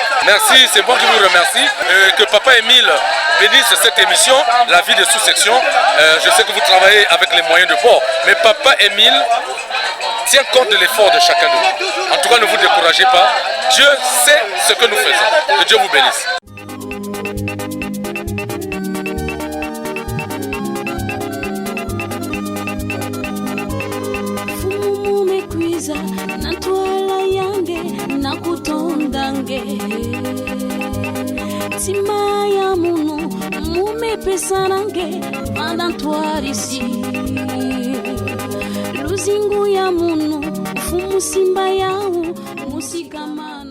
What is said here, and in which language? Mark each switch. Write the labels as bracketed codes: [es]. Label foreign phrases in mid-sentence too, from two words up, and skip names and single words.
[fr] Merci, c'est moi qui vous remercie. Que Papa Émile bénisse cette émission, la vie des sous-sections. Je sais que vous travaillez avec les moyens de bord, mais Papa Émile tient compte de l'effort de chacun de nous. En tout cas, ne vous découragez pas. Dieu sait ce que nous faisons. Que Dieu vous bénisse. [kg] Natwala yange nakutondange tima ya munu mumepesa nange vanantwarisi luzingu ya munu fumusimba yau musikama